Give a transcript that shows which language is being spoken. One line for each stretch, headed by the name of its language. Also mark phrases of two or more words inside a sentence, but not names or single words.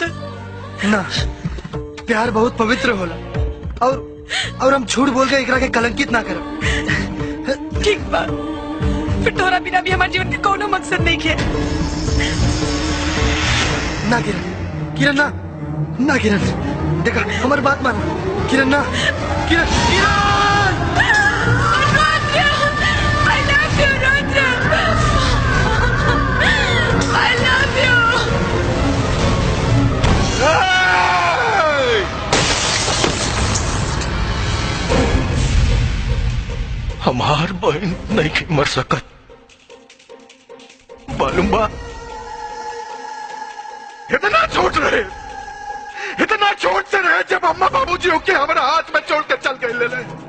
Bhojpuri: ना, प्यार बहुत पवित्र होला और हम झूठ बोल के एकरा के कलंकित ना करब। ठीक बा, फिर तोरा बिना भी हमारे जीवन के कोनो मकसद नहीं है। ना किरण ना, ना किरण, देखा हमारी बात मानो किरण, ना किरण,
English: I love you, रुद्र। I love you।
Bhojpuri: हमार बहन नहीं के मर सकत, मालूम बा? इतना छोट रहे, इतना छोट से रहे जब अम्मा बाबूजी होके हमारा हाथ में छोड़ के चल गए ले।